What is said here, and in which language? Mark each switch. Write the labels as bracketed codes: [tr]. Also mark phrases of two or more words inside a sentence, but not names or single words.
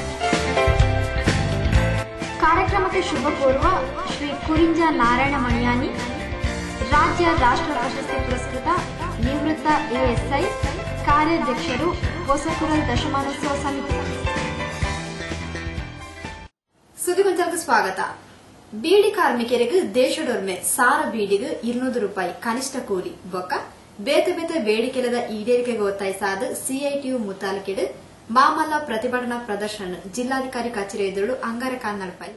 [kn] ಕಾರ್ಯಕ್ರಮಕ್ಕೆ ಶುಭ ಕೋರುವ ಶ್ರೀ ಕುರಿಂಜ ನಾರಾಯಣ ಮಣಿಯಾನಿ, ರಾಜ್ಯ ರಾಷ್ಟ್ರ ಪ್ರಶಸ್ತಿ ಪುರಸ್ಕೃತ ನಿವೃತ್ತ ಎಎಸ್ಐ, ಕಾರ್ಯಾಧ್ಯಕ್ಷರು, ಹೊಸಕುರಲ್ ದಶಮಾನೋತ್ಸವ ಸಮಿತಿ. ಸುದ್ದಿಗೊಂಚಲಕ್ಕೆ ಸ್ವಾಗತ. [tcy] ಬೀಡಿ ಕಾರ್ಮಿಕರಿಗೆ ದೇಶದೊರ್ಮೆ ಸಾರ ಬೀಡಿಗೆ 200 ರೂಪಾಯಿ ಕನಿಷ್ಠ ಕೂಲಿ ಬೊಕ್ಕ ಬೇತೆ ಬೇತೆ ಬೇಡಿಕೆಲದ ಈಡೇರಿಕೆಗೆ ಒತ್ತಾಯಿಸಾದ ಸಿಐಟಿಯು ಮುತಾಲಿಕೆಡು ಮಾಮಲ್ಲ ಪ್ರತಿಭಟನಾ ಪ್ರದರ್ಶನ ಜಿಲ್ಲಾಧಿಕಾರಿ ಕಚೇರಿ ಎದುರು ಅಂಗಾರಕಾಲ ನಡಪಾಯಿ.